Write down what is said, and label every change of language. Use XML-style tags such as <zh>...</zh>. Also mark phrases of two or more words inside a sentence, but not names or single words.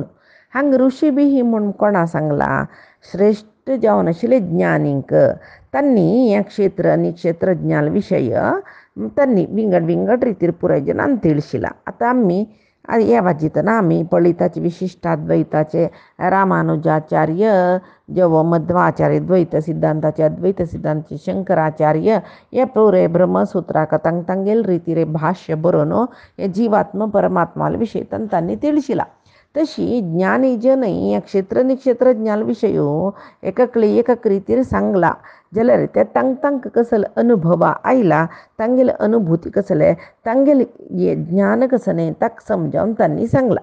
<kok>हांगा ऋषिभिः म्हूण कोणा सांगला श्रेष्ठ जावन आशिल्ले ज्ञानींक त्यांनी ह्या क्षेत्र आनी क्षेत्रज्ञाल विशय त्यांनी विंगड रितीर पुराय जनान तिळशिला. आतां आमी ह्या वाजितना आमी पळयताचे विशिश्टाद्वैताचे रामानुजाचार्य जेवो मध्वाचार्य द्वैत सिद्धांताचे अद्वैत सिद्धांताचे शंकराचार्य हे पुरे ब्रह्मसूत्राक तांगेल रितीर भाष्य बरोवन हे जीवात्म परमात्माल विशय तांणी तिळशिला. तशी ज्ञानी जनय ह्या क्षेत्र क्षेत्रज्ञाल विशयो एक रितीर सांगला जाल्यार ते तांक कसले अनुभव आयला तांगेले अनुभूती कसले तांगेले ज्ञान कसं न्ही ताका समजावन तांणी सांगला.</kok>